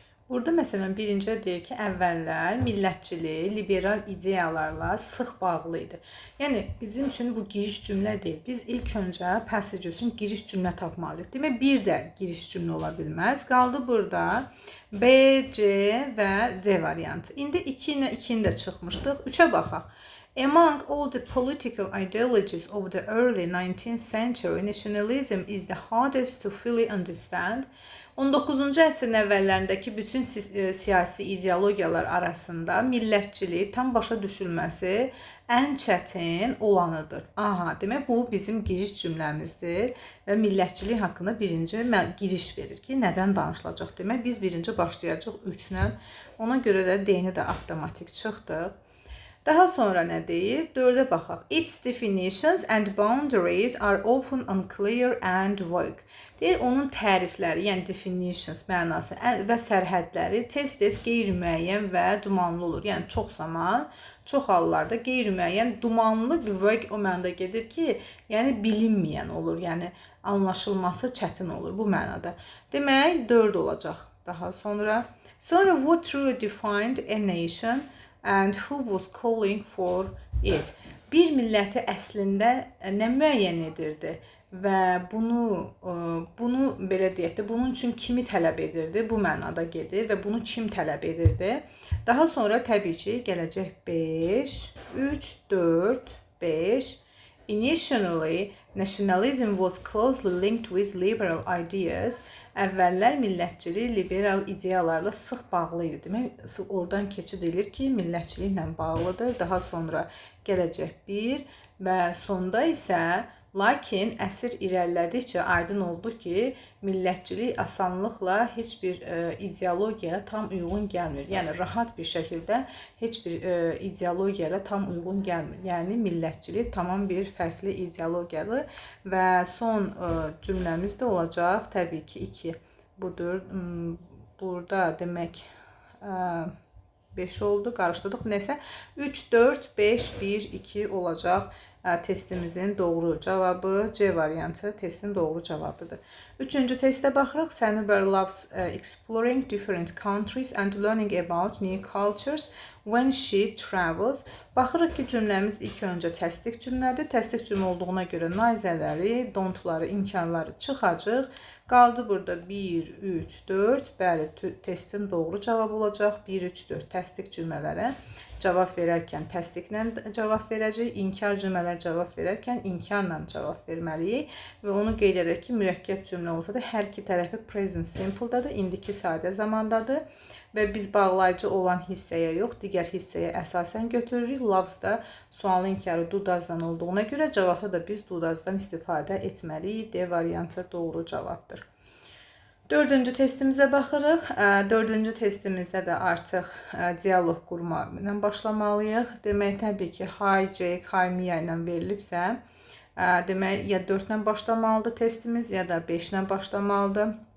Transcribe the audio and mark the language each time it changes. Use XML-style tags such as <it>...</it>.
<az>Burada məsələn birincidə deyir ki, əvvəllər millətçilik, liberal ideyalarla sıx bağlı idi. Yəni, bizim üçün bu giriş cümlə deyil. Biz ilk öncə passage üçün giriş cümlə tapmalıyıq. Demək, bir də giriş cümlə ola bilməz. Qaldı burada B, C və D variantı. İndi 2 ilə 2-ni də çıxmışdıq. 3-ə baxaq.</az> <en>Among all the political ideologies of the early 19th century, nationalism is the hardest to fully understand.</en> <az>19-cu əsrin əvvəllərindəki bütün siyasi ideologiyalar arasında millətçilik tam başa düşülməsi ən çətin olanıdır. Aha, demək bu bizim giriş cümləmizdir və millətçilik haqqında birinci giriş verir ki, nədən danışılacaq demək. Biz birinci başlayacaq 3-lə, ona görə də D-ni də avtomatik çıxdıq. Daha sonra nə deyir? 4-ə baxaq.</az> <en>Its definitions and boundaries are often unclear and vague.</en> <az>Deyir, onun tərifləri, yəni definitions mənası və sərhədləri tez-tez qeyri-müəyyən və dumanlı olur. Yəni, çox zaman, çox hallarda qeyri-müəyyən, dumanlı, vague o mənada gedir ki, yəni bilinməyən olur. Yəni, anlaşılması çətin olur bu mənada. Demək, 4 olacaq daha sonra.</az> <en>Sonra, what truly defined a nation and who was calling for it.</en> <az>Bir milləti əslində nə müəyyən edirdi və bunu belə deyək də, bunun üçün kimi tələb edirdi, bu mənada gedir və bunu kim tələb edirdi. Daha sonra təbii ki, gələcək 5, 3, 4, 5.</az> <en>Initially, nationalism was closely linked with liberal ideas.</en> <az>Əvvəllər millətçilik liberal ideyalarla sıx bağlı idi. Demək, oradan keçid edir ki, millətçiliklə bağlıdır. Daha sonra gələcək bir və sonda isə lakin əsr irəlilədikcə aydın oldu ki, millətçilik asanlıqla heç bir ideologiyaya tam uyğun gəlmir. Yəni rahat bir şəkildə heç bir ideologiyaya tam uyğun gəlmir. Yəni millətçilik tamam bir fərqli ideologiyadır və son cümləmiz də olacaq təbii ki 2. Budur. Burada demək 5 oldu, qarışdırdıq. Nəsə 3 4 5 1 2 olacaq. Testimizin doğru cavabı C variantı testin doğru cavabıdır. Üçüncü testə baxırıq.</az> <en>Sunnyberg loves exploring different countries and learning about new cultures when she travels.</en> <az>Baxırıq ki, cümləmiz ilk öncə təsdiq cümlədir. Təsdiq cümlə olduğuna görə naizələri, don'tları, inkarları çıxacaq. Qaldı burada 1, 3, 4. Bəli, testin doğru cavabı olacaq. 1, 3, 4 təsdiq cümlələrə cavab verərkən təsdiqlə cavab verəcək. İnkar cümlələr cavab verərkən inkarla cavab verməliyik. Və onu qeyd edək ki, mürəkkəb cümlə olsa da hər iki tərəfi present simple-dadır, indiki sadə zamandadır. Və biz bağlayıcı olan hissəyə yox, digər hissəyə əsasən götürürük. Loves da sualın inkarı do does-dan olduğuna görə cavabda da biz do does-dan istifadə etməliyik. D variantı doğru cavabdır. Dördüncü testimizə baxırıq. Dördüncü testimizdə də artıq dialoq qurma ilə başlamalıyıq. Demək, təbii ki,</az> <en>hi Jake, hi Mia</en> <az>ilə verilibsə, demək, ya 4 ilə başlamalıdır testimiz, ya da 5 ilə başlamalıdır.</az>